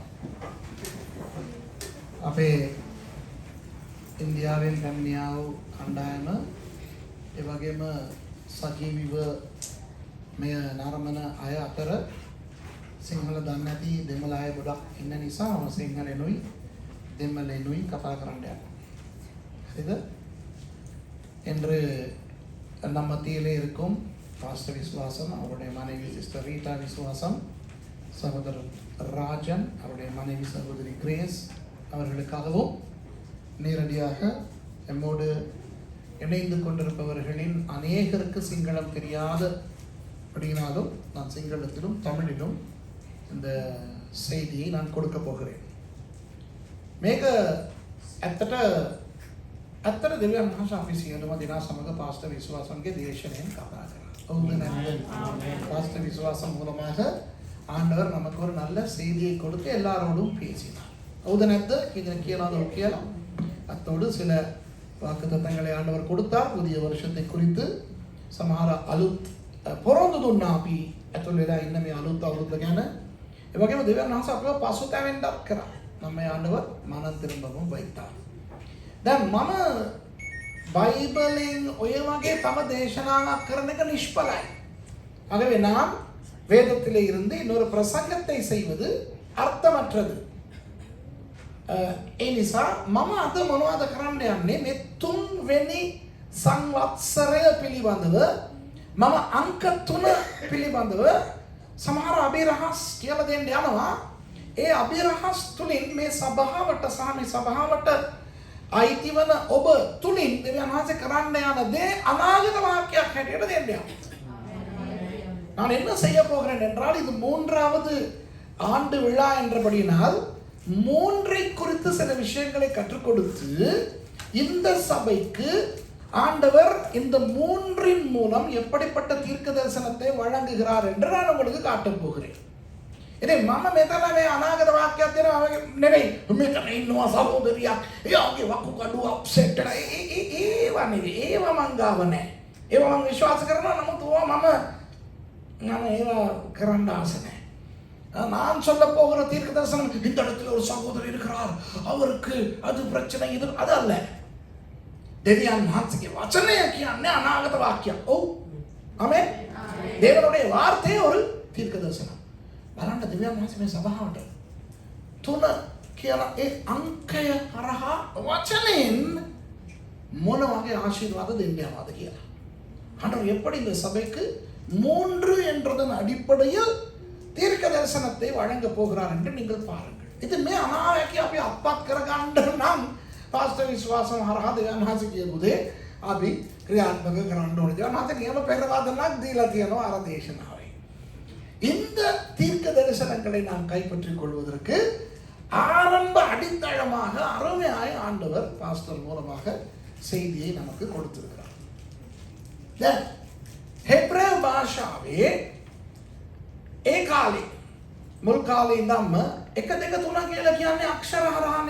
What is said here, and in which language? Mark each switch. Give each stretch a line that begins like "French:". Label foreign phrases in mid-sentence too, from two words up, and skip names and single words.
Sinhala: අපේ ඉන්දියාවෙන් පැමිණියා වූ කණ්ඩායම ඒ වගේම සජීවීව මෙය නරඹන අය අතර සිංහල දන්නේ නැති දෙමළ අය ගොඩක් ඉන්න නිසා මම සිංහලෙනුයි දෙමළෙනුයි කතා කරන්න යනවා. හරිද?
Tamil: என்று நம்ம மத்தியிலே இருக்கும் பாஸ்டர் விசுவாசம், அவருடைய மனைவி சிஸ்டர் ரீட்டா விசுவாசம், சகோதரர் ராஜன், அவருடைய மனைவி சகோதரி கிரேஸ் அவர்களுக்காகவும் நேரடியாக எம்மோடு இணைந்து கொண்டிருப்பவர்களின் அநேகருக்கு சிங்களம் தெரியாத அப்படினாலும் நான் சிங்களத்திலும் தமிழிலும் இந்த செய்தியை நான் கொடுக்க போகிறேன்.
Sinhala: මේක ඇත්තට දෙවියන් වහන්සේ අපි සියලුම දෙනා සමග පාස්ටර් විශ්වාසම්ගේ දේශනෙන් කතා කරා. ඔව්ද නැද්ද?
Tamil: பாஸ்டர் விசுவாசம் மூலமாக ஆண்டவர் நமக்கு ஒரு நல்ல செய்தியை கொடுத்து எல்லாரோடும் பேசினார்.
Sinhala: ඔව්ද නැද්ද?
Tamil: இதற்கு
Sinhala: කියලාද කියලා
Tamil: அத்தோடு சில வாக்குத்தத்தங்களை ஆண்டவர் கொடுத்தார். புதிய வருஷத்தை குறித்து
Sinhala: සමහර අලුත් පොරොන්දු දුන්නා අපි ඇතුල් වෙලා ඉන්න මේ අලුත් අවුරුද්ද ගැන. ඒ වගේම දෙවියන් වහන්සේ අපිව පසුතැවෙන්නත් කරා.
Tamil: நம்மை ஆண்டவர் மனம் திரும்பவும் வைத்தார்.
Sinhala: දැන් මම බයිබලෙන් ඔය වගේ තම දේශනාවක් කරන එක නිෂ්ඵලයි.
Tamil: ஆகவே நாம் வேதத்திலே இருந்து இன்னொரு பிரசங்கத்தை செய்வது அர்த்தமற்றது.
Sinhala: ඒ නිසා මම අද මොනවද කරන්න යන්නේ මේ තුන්වෙනි සංවත්සරය පිළිබඳව මම අංක 3 පිළිබඳව සමහර අභිරහස් කියලා දෙන්න යනවා. ඒ අභිරහස් තුලින් මේ සභාවට සහ මේ සභාවට අයිතිවන ඔබ තුලින් දෙවියන් වහන්සේ කරන්න යන දේ අනාගත වාක්‍යයක් හැටියට දෙන්න යනවා.
Tamil: நான் என்ன செய்ய போகிறேன் என்றால் இது 3வது ஆண்டு விழா என்றபடியினால் 3ஐ குறித்து சில விஷயங்களை கற்றுக் கொடுத்து இந்த சபைக்கு ஆண்டவர் இந்த 3இன் மூலம் எப்படிப்பட்ட தீர்க்க தரிசனத்தை வழங்குகிறார் என்று நான் உங்களுக்கு காட்டப் போகிறேன்.
Sinhala: ඉතින් මම මෙතන මේ අනාගත වාක්‍යයක් දෙනවා නෙවෙයි. මෙතන ඉන්නවා සහෝදරියක්. එයාගේ වකුගඩුව අප්සෙට් එකයි. ඒව නෙවෙයි. ඒව මං ගාව නැහැ. ඒව මං විශ්වාස කරනවා. නමුත් මම ඒව කරන්න ආස නැහැ.
Tamil: நான் சொல்ல போகிற தீர்க்க தரிசனம் இந்த இடத்துல ஒரு சகோதரர் இருக்கிறார், அவருக்கு அது பிரச்சனை இது அது அல்ல.
Sinhala: දෙවියන් වහන්සේගේ වචනය කියන්නේ අනාගත වාක්‍යයක්. ඔව්. ආමෙන්.
Tamil: தேவனுடைய வார்த்தை ஒரு தீர்க்க தரிசனம்.
Sinhala: බලන්න දෙවියන් වහන්සේ මේ සභාවට 3 කියලා ඒ අංකය හරහා වචනෙන් මොන වගේ ආශිර්වාද දෙන්න යනවාද කියලා.
Tamil: ஆண்டவர் எப்படி இந்த சபைக்கு 3 என்றதன் அடிப்படையில் தீர்க்க தரிசனத்தை வழங்க போகிறார் என்று நீங்கள் பாருங்கள்.
Sinhala: இது මේ අනාවැකිය අපි අත්පත් කරගන්න නම් පාස්ටර් විශ්වාසම් හරහා දෙවියන් වහන්සේ කියුවේ අපි ක්‍රියාත්මක කරන්න ඕනේ. දෙවියන් වහන්සේ නියම පෙරවදනක් දීලා තියෙනවා අර දේශනාවේ.
Tamil: இந்த தீர்க்க தரிசனங்களை நாம் கைப்பற்றிக் கொள்வதற்கு ஆரம்ப அடித்தளமாக அருமையாய் ஆண்டவர் பாஸ்டர் மூலமாக செய்தியை நமக்கு கொடுத்திருக்கிறார்.
Sinhala: ஹெப்ரேவ் භාෂාවේ ඒ කාලේ මුල් කාලේ ඉඳන්ම 1 2 3 කියලා කියන්නේ අක්ෂර හරහානේ.